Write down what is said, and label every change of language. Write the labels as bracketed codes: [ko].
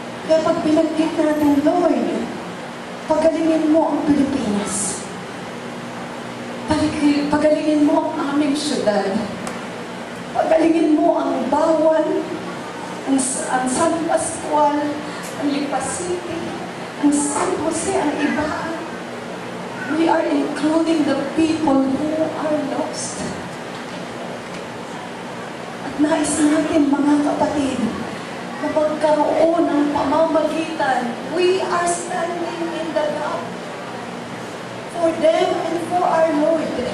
[tl] Kaya pag pinagkit natin, Lord, pagalingin mo ang Pilipinas. Pagalingin mo ang aming syudad. Pagalingin mo ang Bawal, ang San Pascual, ang Lipa City, ang San Jose, ang Ibaan. [en] We are including the people who are lost. [tl] At nais natin, mga kapatid, na magkaroon ng pamamagitan. [en] We are standing in the gap for them and for our Lord.